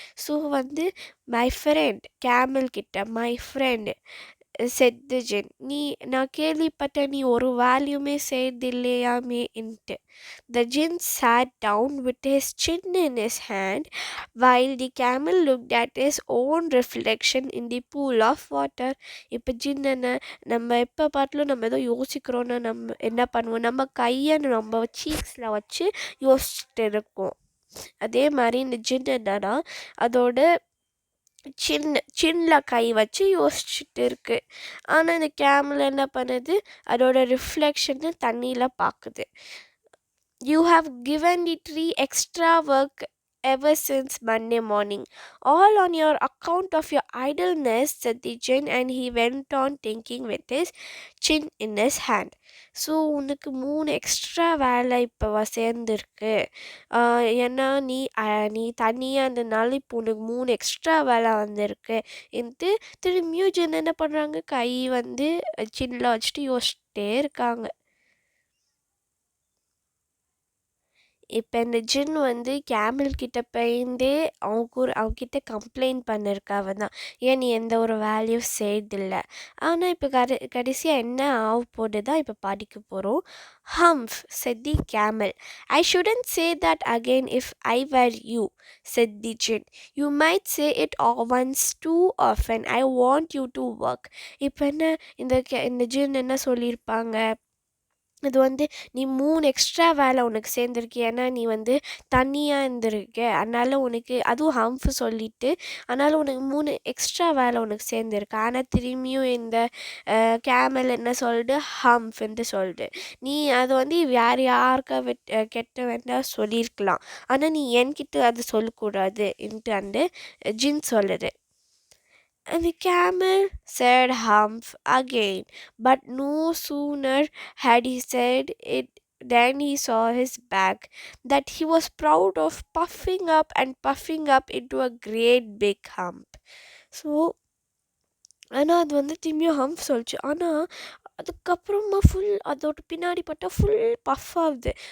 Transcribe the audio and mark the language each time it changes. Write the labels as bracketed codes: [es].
[ta] So வந்து my friend camel கிட்ட [en] my friend said the jinn, [ta] நான் கேள்விப்பட்டேன் நீ ஒரு வேல்யூமே செய்யறதில்லையாமேன்ட்டு. [en] The jinn sat down with his chin in his hand while the camel looked at his own reflection in the pool of water. [ta] இப்போ ஜின் என்ன, நம்ம எப்போ பார்த்தாலும் நம்ம ஏதோ யோசிக்கிறோன்னா நம்ம என்ன பண்ணுவோம், நம்ம கையை நம்ம சீக்ஸில் வச்சு யோசிச்சுட்டு இருக்கோம். அதே மாதிரி இந்த ஜின் என்னன்னா அதோட சின்ல கை வச்சு யோசிச்சுட்டு இருக்கு. ஆனால் இந்த கேமல் என்ன பண்ணுது, அதோட ரிஃப்ளெக்ஷனை தண்ணியில் பார்க்குது. [en] You have given the tree extra work ever since Monday morning, all on your account of your idleness, said the jinn, and he went on thinking with his chin in his hand. [ta] So உனக்கு 3 extra வேலை இப்போ சேர்ந்துருக்கு, ஏன்னா நீ தனியாக இருந்தனால இப்போ உனக்கு 3 எக்ஸ்ட்ரா வேலை வந்திருக்கு என்று திரும்பியும் ஜின் என்ன பண்ணுறாங்க, கை வந்து சின்னில் வச்சுட்டு யோசிச்சுட்டே இருக்காங்க. இப்போ இந்த ஜின் வந்து கேமல் கிட்ட போயிந்தே அவகிட்ட கம்ப்ளைண்ட் பண்ணிருக்கா. அவன் தான், ஏன் நீ எந்த ஒரு வேல்யூ செய்யறதில்லை. ஆனால் இப்போ கடைசியாக என்ன ஆக போட்டு தான் இப்போ படிக்க போகிறோம். [en] Humph, said the camel, I shouldn't say that again if I were you, said the jinn. You might say it once too often. I want you to work. [ta] இப்போ என்ன இந்த ஜின் என்ன சொல்லியிருப்பாங்க, இது வந்து நீ 3 எக்ஸ்ட்ரா வேலை உனக்கு சேர்ந்துருக்கு. ஏன்னா நீ வந்து தனியா இருந்திருக்க. அதனால உனக்கு அதுவும் ஹம்ப் சொல்லிட்டு, அதனால உனக்கு 3 எக்ஸ்ட்ரா வேலை உனக்கு சேர்ந்துருக்கு. ஆனா திரும்பியும் இந்த கேமல் என்ன சொல்லுது? ஹம்ப்ன்ட்டு சொல்லுது. நீ அது வந்து வேற யாருக்கா கெட்ட வேண்டாம் சொல்லியிருக்கலாம். ஆனா நீ என்கிட்ட அது சொல்லக்கூடாதுன்ட்டு அந்த ஜின் சொல்லுது. [en] And the camel said humph again, but no sooner had he said it than he saw his back, that he was proud of puffing up into a great big hump. [ta] So ஆனால் அது வந்து திரும்பியும் hump சொல்லிச்சு. ஆனால் அதுக்கப்புறமா அதோட பின்னாடி பார்த்தா ஃபுல் பஃப் ஆகுது.